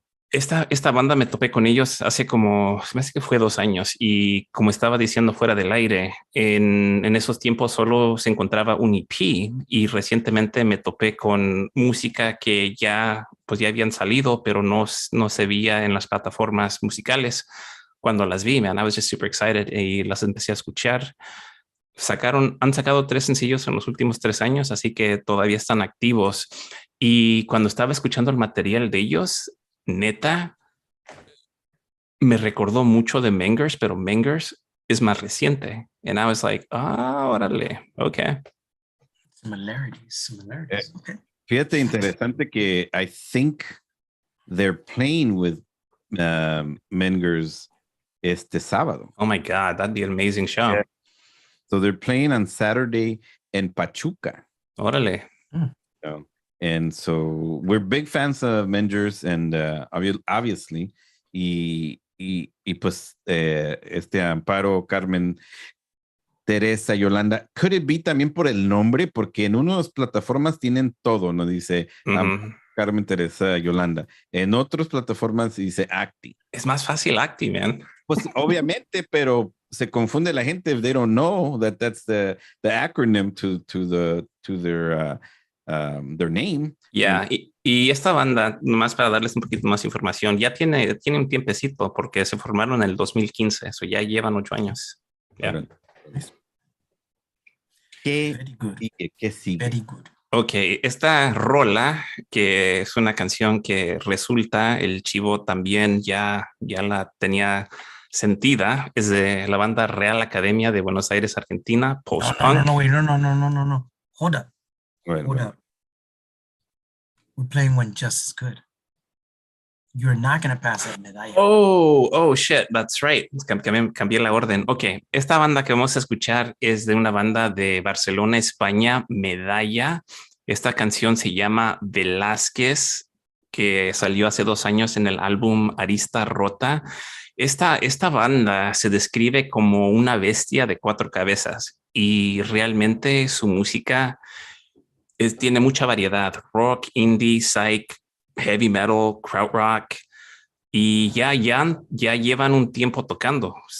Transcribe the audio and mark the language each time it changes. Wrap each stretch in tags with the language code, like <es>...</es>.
<es>Esta banda me topé con ellos hace como, se me hace que fue 2 años, y como estaba diciendo fuera del aire, en esos tiempos solo se encontraba un EP, y recientemente me topé con música que ya habían salido, pero no se veía en las plataformas musicales. Cuando las vi, man,</es> <en>I was just super excited,</en> <es>y las empecé a escuchar. Han sacado 3 sencillos en los últimos 3 años, así que todavía están activos. Y cuando estaba escuchando el material de ellos, neta, me recordó mucho de Mengers, pero Mengers es más reciente.</es> <en>And I was like, órale, okay. Similarities. Okay.</en> <es>Fíjate, interesante que</es> <en>I think they're playing with Mengers</en> <es>este sábado.</es> <en>Oh my God, that'd be an amazing show. Yeah. So they're playing on Saturday in Pachuca.</en> <es>Órale.</es> <en>And so we're big fans of Mengers and obviously,</en> <es>y pues</es> <en>Amparo, Carmen, Teresa, Yolanda, could it be</en> <es>también por el nombre? Porque en unas plataformas tienen todo, ¿no? Dice Carmen, Teresa, Yolanda. En otras plataformas dice Acti. Es más fácil Acti, man. Pues obviamente, pero se confunde la gente</es> <en>if they don't know that that's the acronym to their name.</en> <es>Yeah, y esta banda, nomás para darles un poquito más información, ya tiene un tiempecito porque se formaron en el 2015, eso ya llevan 8 años.</es> <en>Yeah.</en> <es>¿Qué sigue?</es> <en>Very good.</en> <es>Ok, esta rola, que es una canción que resulta, el chivo también ya la tenía sentida, es de la banda Real Academia de Buenos Aires, Argentina, post-punk.</es> <en>No. Hold up. Hold up. We're playing When Just Is Good. You're not going to pass that medalla. Oh, shit, that's right.</en> <es>Cambié la orden. Ok, esta banda que vamos a escuchar es de una banda de Barcelona, España, Medalla. Esta canción se llama Velázquez, que salió hace 2 años en el álbum Arista Rota. Esta banda se describe como una bestia de 4 cabezas y realmente su música tiene mucha variedad: rock, indie, psych, heavy metal, krautrock, y ya llevan un tiempo tocando.</es>